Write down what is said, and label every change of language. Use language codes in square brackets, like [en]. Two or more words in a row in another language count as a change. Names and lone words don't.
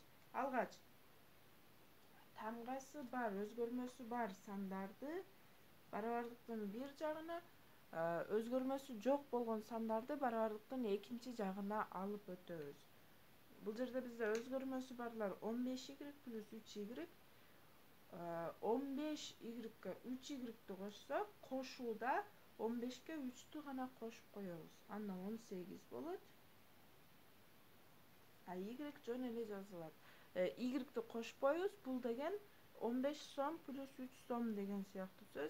[ky] Алгач тамгасы бар, өзгөрмөсү бар сандарды барабардыктын бир жагына, өзгөрмөсү жок болгон сандарды барабарлыктын экинчи жагына алып өтөбүз. Бул жерде бизде өзгөрмөсү барлар 15y плюс 3y. 15y'га 3y'ти кошсок, кошууда 15ке 3'тү гана кошуп коебуз. Анда 18 болот. Y жөн эле жазылат. Y'ти кошпойбуз. Бул деген 15 сом плюс 3 сом деген сыяктуу сөз.